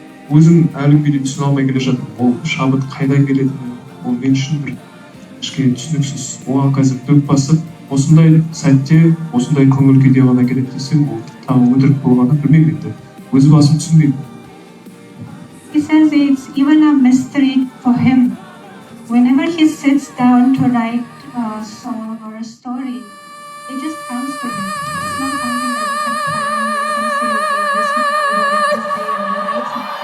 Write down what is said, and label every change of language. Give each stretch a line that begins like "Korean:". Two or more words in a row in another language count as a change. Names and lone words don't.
Kazakh: өзім әлі күнге дейін түсіне алмай келе жатырмын. Ол шабыт қайдан келетіні, ол мен үшін бір кішкене түсініксіз. Оған қазір дөп басып, осындай сәтте, осындай көңіл күйде ғана келеді десем, ол тағы өтірік болғаны білмеймін енді. Өз басым түсінбеймін.
English: He says it's even a mystery for him. Whenever he sits down to write a song or a story, it just comes to him. It's not something that you can plan or you can say, okay, this mood or this day I will write something.